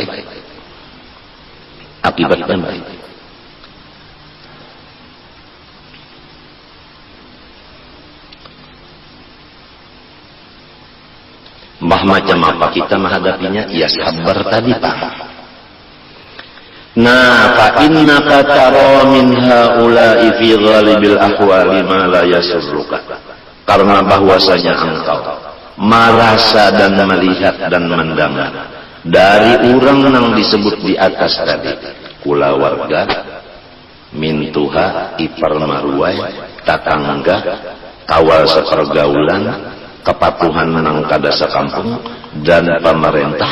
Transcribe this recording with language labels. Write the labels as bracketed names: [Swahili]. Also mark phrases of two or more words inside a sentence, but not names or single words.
[Banjar] Akibatnya baik. Mbah macam apa kita menghadapinya? Ya sabar tadi Pak. Nah, [Arabic] فإنك ترى من هؤلاء في غالب الأحوال ما لا يسرك. [Banjar] Karena bahwasanya engkau merasa dan melihat dan mendengar dari orang yang disebut di atas tadi, kula warga, mintuha, ipar marwai, tatangga, kawal sepergaulan, kepatuhan nang kada sekampung dan pemerintah.